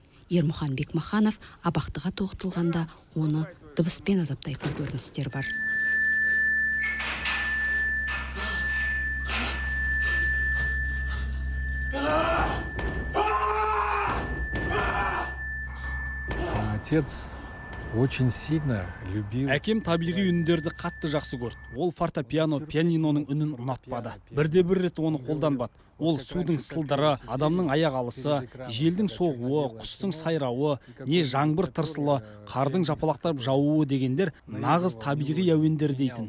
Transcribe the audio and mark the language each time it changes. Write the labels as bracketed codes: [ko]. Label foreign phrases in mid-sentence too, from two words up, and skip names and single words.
[kk] Ермұхан Бекмаханов абақтыға тоғытылғанда оны дыбыспен азаптайтын көріністер бар. [ru] Отец очень сильно любил. [kk] Әкем табиғи үндерді қатты жақсы көрді. Ол фортепиано, пианиноның үнін ұнатпады. Бірде-бір рет оны қолданбады. Ол судың сылдыры, адамның аяқ алысы, желдің соғуы, құстың сайрауы, не жаңбыр тырсылы, қардың жапалақтап жауы дегендер нағыз табиғи әуендер дейтін.